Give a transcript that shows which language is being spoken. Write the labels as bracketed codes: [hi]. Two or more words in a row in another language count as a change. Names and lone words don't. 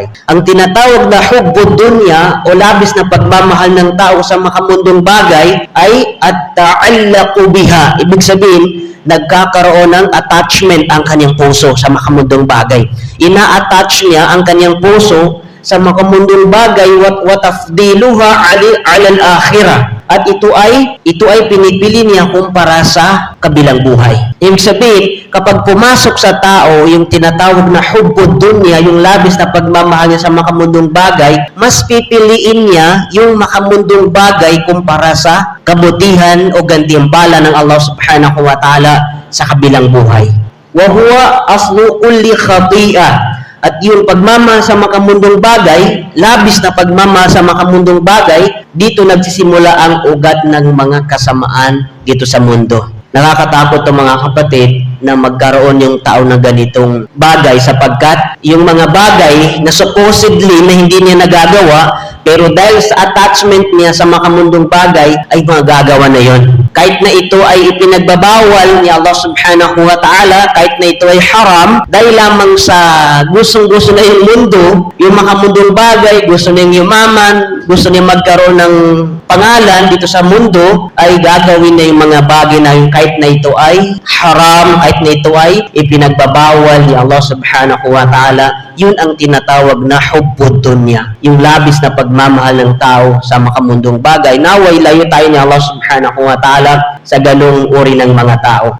[tl] Ang tinatawag na [ar] حب الدنيا [tl] o labis na pagmamahal ng tao sa makamundong bagay ay [ar] التعلق بها. [tl] Ibig sabihin, nagkakaroon ng attachment ang kanyang puso sa makamundong bagay. Ina-attach niya ang kanyang puso sa makamundong bagay [ar] وتفضيلها على الآخرة. [tl] At ito ay pinipili niya kumpara sa kabilang buhay. Ibig sabihin, kapag pumasok sa tao yung tinatawag na [ar] حب الدنيا, [tl] yung labis na pagmamahal niya sa makamundong bagay, mas pipiliin niya yung makamundong bagay kumpara sa kabutihan o gantimpala ng Allah [ar] سبحانه وتعالى [tl] sa kabilang buhay. [ar] وهو أصل كل خطيئة. [tl] At yung pagmamahal sa makamundong bagay, labis na pagmamahal sa makamundong bagay, dito nagsisimula ang ugat ng mga kasamaan dito sa mundo. Nakakatakot ang mga kapatid na magkaroon yung tao na ganitong bagay sapagkat yung mga bagay na supposedly na hindi niya nagagawa, pero dahil sa attachment niya sa makamundong bagay ay magagawa na yon. kahit na ito ay ipinagbabawal ni Allah [ar] سبحانه وتعالى, [tl] kahit na ito ay haram, dahil lamang sa gustong-gusto na yung mundo, yung makamundong bagay, gusto niyang yumaman, gusto niyang magkaroon ng pangalan dito sa mundo, ay gagawin na yung mga bagay na yung kahit na ito ay haram, kahit na ito ay ipinagbabawal ni Allah [ar] سبحانه وتعالى. [tl] Yun ang tinatawag na [ar] حب الدنيا, [tl] yung labis na pagmamahal ng tao sa makamundong bagay. Naway layo tayo ni Allah [ar] سبحانه وتعالى [tl] sa ganung uri ng mga tao.